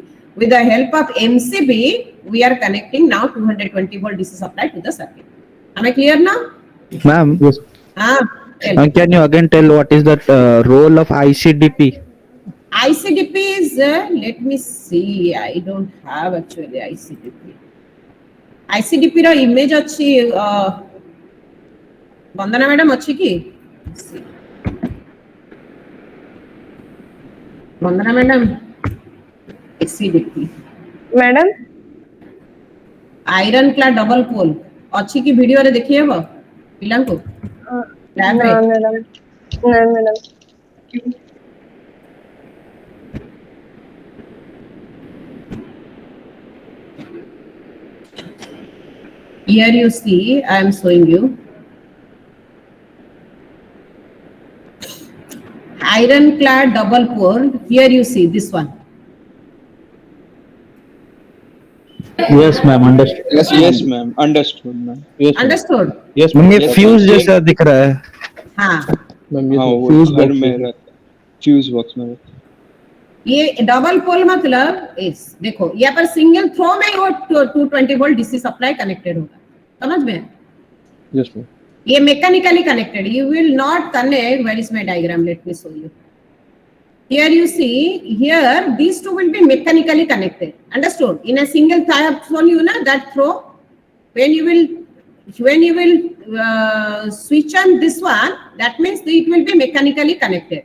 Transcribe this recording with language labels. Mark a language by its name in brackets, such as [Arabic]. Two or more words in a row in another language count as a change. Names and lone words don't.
[English] With the help of MCB, we are connecting now 220 volt DC supply to the circuit. Am I clear now? Ma'am, Yes. Tell. can you again tell what is the role of ICDP? ICDP is, let me see, I don't have actually ICDP. [Odia] ICDP ର image ଅଛି ବନ୍ଦନା ମ୍ୟାଡାମ ଅଛି କି? ବନ୍ଦନା ମ୍ୟାଡାମ ICDP [Hindi] मैडम [English] iron class double pole [Odia] ଅଛି କି ଭିଡିଓରେ ଦେଖି ହେବ ପିଲାଙ୍କୁ [Hindi] ना [Odia] ଲ୍ୟାବରେ? [Hindi] मैडम ना मैडम [English] Here you see, I am showing you iron clad double pole. Here you see this one. Yes, ma'am. Understood. Yes, ma'am. Understood, ma'am. Yes, ma'am. Understood? Yes, मैम ma'am. [Hindi] ये फ्यूज जैसा दिख रहा है. हाँ, [English] Ma'am, yes, [Hindi] हाँ [English] ma'am. [Hindi] वो Fuse घर box में है. रहता [English] fuse box [Hindi] में रहता ये डबल पोल मतलब इस देखो यहाँ पर [English] single throw [Hindi] में ही वो 220 [English] volt DC supply connected [Hindi] होगा, समझ में? [English] Yes, ma'am. ये mechanically connected. You will not connect. Where is my diagram? Let me show you. Here you see, here these two will be mechanically connected. Understood? In a single throw, I have shown you na, that throw. When you will switch on this one, that means it will be mechanically connected.